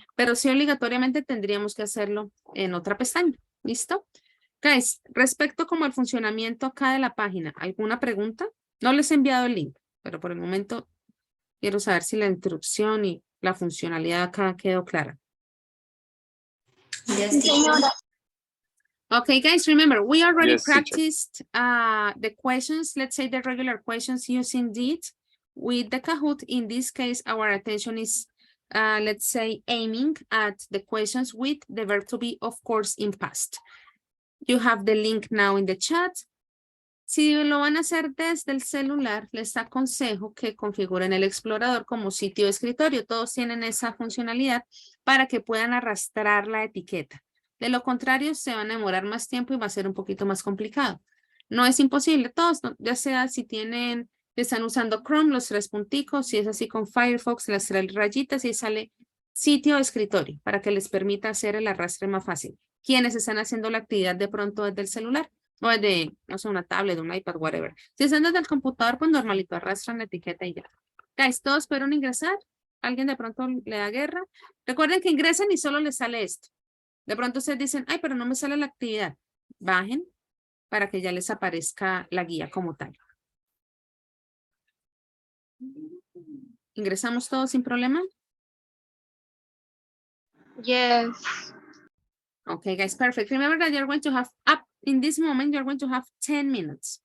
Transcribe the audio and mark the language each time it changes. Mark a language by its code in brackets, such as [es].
[es] Pero sí obligatoriamente tendríamos que hacerlo en otra pestaña. ¿Listo? Guys, respecto como al funcionamiento acá de la página, ¿alguna pregunta? No les he enviado el link, pero por el momento quiero saber si la instrucción y la funcionalidad acá quedó clara. Señora. [en] Okay, guys, remember, we already Yes, teacher. practiced the questions, let's say the regular questions using did with the Kahoot. In this case, our attention is, let's say, aiming at the questions with the verb to be, of course, in past. You have the link now in the chat. [es] Si lo van a hacer desde el celular, les aconsejo que configuren el explorador como sitio de escritorio. Todos tienen esa funcionalidad para que puedan arrastrar la etiqueta. De lo contrario, se van a demorar más tiempo y va a ser un poquito más complicado. No es imposible, todos, ya sea si están usando Chrome, los tres punticos, si es así con Firefox, las tres rayitas y sale sitio o escritorio para que les permita hacer el arrastre más fácil. Quienes están haciendo la actividad de pronto desde el celular o desde, no sé, una tablet, un iPad, whatever. Si están desde el computador, pues normalito arrastran la etiqueta y ya. Guys, todos fueron ingresar. ¿Alguien de pronto le da guerra? Recuerden que ingresen y solo les sale esto. De pronto ustedes dicen, ay, pero no me sale la actividad. Bajen para que ya les aparezca la guía como tal. ¿Ingresamos todos sin problema? [en] Yes. Okay, guys, perfect. Remember that you're going to have up in this moment, you're going to have 10 minutes.